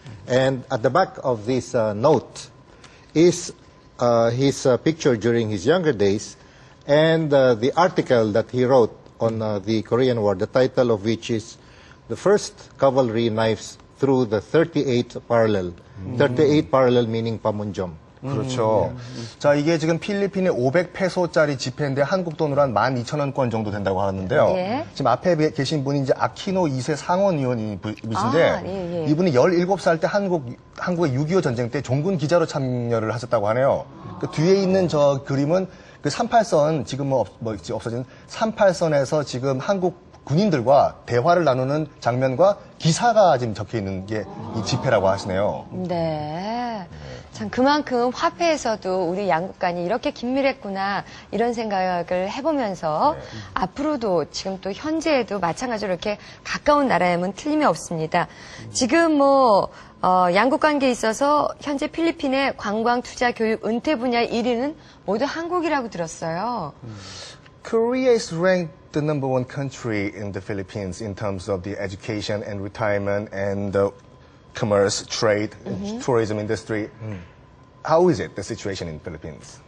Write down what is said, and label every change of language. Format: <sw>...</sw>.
<en>And at the back of this note is his picture during his younger days and the article that he wrote on the Korean War, the title of which is The First Cavalry Knives Through the 38th Parallel. 38 parallel meaning Pamunjom.</en> <ko>그렇죠. 자, 이게 지금 필리핀의 500페소짜리 지폐인데 한국 돈으로 한 12,000원권 정도 된다고 하는데요. 예. 지금 앞에 계신 분이 이제 아키노 2세 상원의원이신데 예. 이분이 17살 때 한국의 6.25 전쟁 때 종군 기자로 참여를 하셨다고 하네요. 그 뒤에 있는 저 그림은 그 38선, 지금 없어진 38선에서 지금 한국 군인들과 대화를 나누는 장면과 기사가 지금 적혀 있는 게 이 지폐라고 하시네요. 네. 참 그만큼 화폐에서도 우리 양국 간이 이렇게 긴밀했구나 이런 생각을 해보면서 앞으로도 지금 또 현재에도 마찬가지로 이렇게 가까운 나라임은 틀림이 없습니다. 지금 양국 관계에 있어서 현재 필리핀의 관광, 투자, 교육, 은퇴 분야 1위는 모두 한국이라고 들었어요.</ko> <en>Korea is ranked the number one country in the Philippines in terms of the education and retirement and the commerce, trade, tourism industry. How is it, the situation in the Philippines?</en>